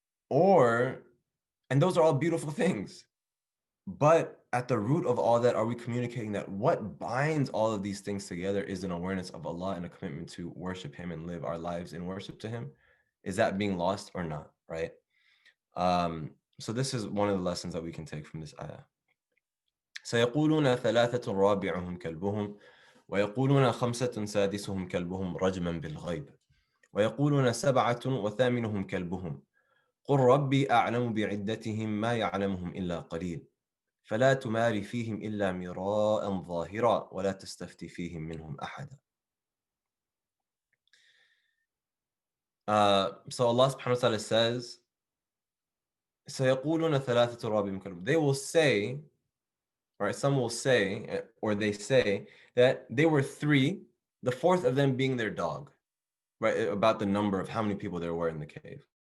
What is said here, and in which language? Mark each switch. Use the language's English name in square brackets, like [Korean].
[English] And those are all beautiful things. But at the root of all that, are we communicating that what binds all of these things together is an awareness of Allah and a commitment to worship Him and live our lives in worship to Him? Is that being lost or not, right? So this is one of the lessons that we can take from this ayah. [Arabic] سيقولون ثلاثة رابعهم كلبهم ويقولون خمسة سادسهم كلبهم رجما بالغيب ويقولون سبعة وثامنهم كلبهم قل ربي أعلم بعدتهم ما يعلمهم إلا قليل فلا تماري فيهم إلا مراء ظاهرا ولا تستفتي فيهم منهم أحدا. [English] So Allah subhanahu wa ta'ala says, [Arabic] سيقولون ثلاثة رابعهم كلبهم. [English] They will say, right, some will say, or they say, that they were three, the fourth of them being their dog, right, about the number of how many people there were in the cave.